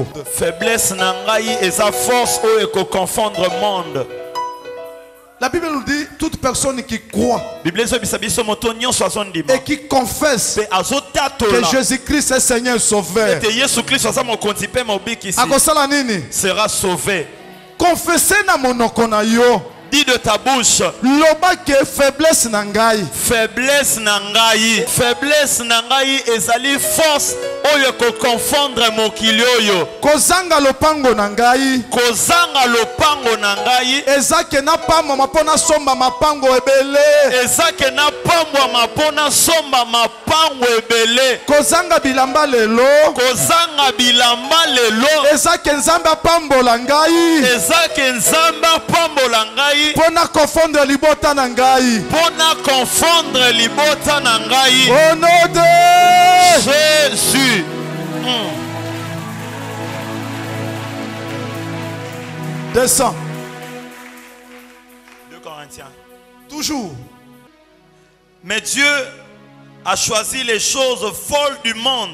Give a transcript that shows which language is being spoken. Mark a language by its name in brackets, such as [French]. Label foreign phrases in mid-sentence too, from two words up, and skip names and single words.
[French] Faiblesse n'a pas force pour confondre le monde. La Bible nous dit toute personne qui croit et qui confesse que Jésus-Christ est Seigneur et Sauveur sera sauvé. [Lingala] Confessez na monoko na yo. [French] Dis de ta bouche. [Lingala] Loba ke faiblesse nangai. Faiblesse nangai. Faiblesse nangai ezali force oyo ko confondre mokili oyo. Kozanga lopango nangai. Kozanga lopango nangai. Ezake na pamba mapona somba mapango ebele. Ezake na pamba mapona somba mapango ebele. Kozanga bilamba lelo. Kozanga bilamba lelo. Ezake nzamba pambola ngai. Ezake nzamba pambola ngai. Pona confondre libota na ngai. Pona confondre libota na ngai. [French] Au nom de Jésus. 200. 2 Corinthiens. Toujours. Mais Dieu a choisi les choses folles du monde,